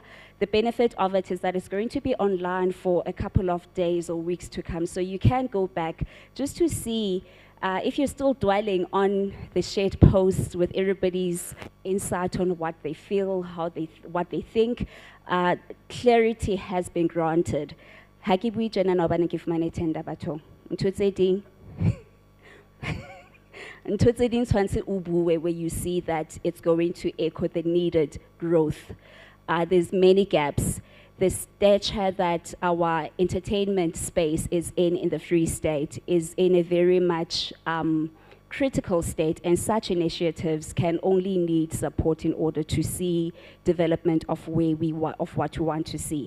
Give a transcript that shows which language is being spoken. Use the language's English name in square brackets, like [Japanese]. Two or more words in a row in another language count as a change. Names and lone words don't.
[English] The benefit of it is that it's going to be online for a couple of days or weeks to come, so you can go back just to see if you're still dwelling on the shared posts with everybody's insight on what they feel, what they think. Clarity has been granted. [Southern Sotho] Ha ke bue tjena na hobane ke fumane tender bathong. Ntho tse ding [English] where you see that it's going to echo the needed growth. There's many gaps. The stature that our entertainment space is in the Free State is in a very much critical state, and such initiatives can only need support in order to see development of what we want to see.